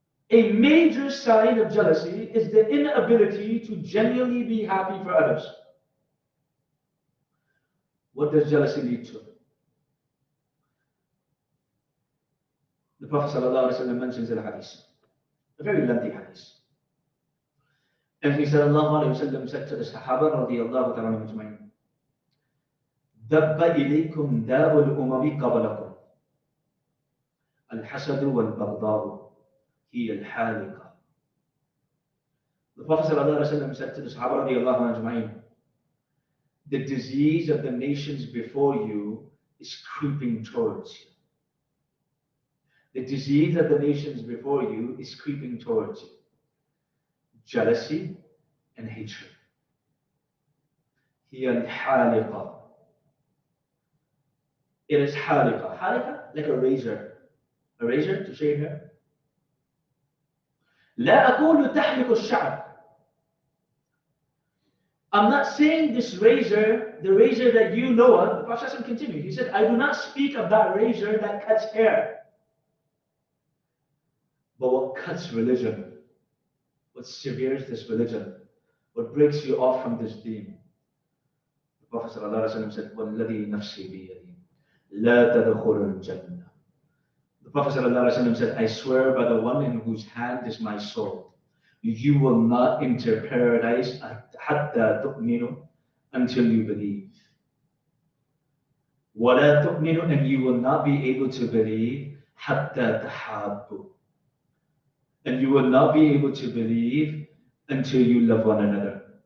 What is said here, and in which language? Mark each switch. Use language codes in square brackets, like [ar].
[en] A major sign of jealousy is the inability to genuinely be happy for others. What does jealousy lead to? The Prophet ﷺ mentions in a hadith, a very lengthy hadith. And he ﷺ said to the Sahaba radiyallahu ta'ala majma'in, [ar] دَبَّ إِلَيْكُمْ دَاءُ الْأُمَمِ قَبْلَكُمْ الْحَسَدُ وَالْبَغْضَاءُ هِيَ الْحَالِقَةُ. [en] The Prophet ﷺ said to the Sahaba radiyallahu majma'in, the disease of the nations before you is creeping towards you. The disease of the nations before you is creeping towards you. Jealousy and hatred. [ar] هي الحالقة. [en] It is حالقة. حالقة, like a razor. A razor to shave hair. [ar] لا أقول تحلق الشعر. [en] I'm not saying this razor, the razor that you know of. The Prophet continued. He said, I do not speak of that razor that cuts hair. But what cuts religion, what severes this religion, what breaks you off from this deen? The Prophet ﷺ said, [ar] وَالَّذِي نَفْسِي بِيَدِي لَا تَدْخُلُ الْجَنَّةِ. [en] The Prophet ﷺ said, I swear by the one in whose hand is my soul, you will not enter paradise [ar] حَتَّى تُؤْمِنُوا, [en] until you believe. [ar] وَلَا تُؤْمِنُوا, [en] and you will not be able to believe [ar] حَتَّى تَحَابُّوا, [en] and you will not be able to believe until you love one another.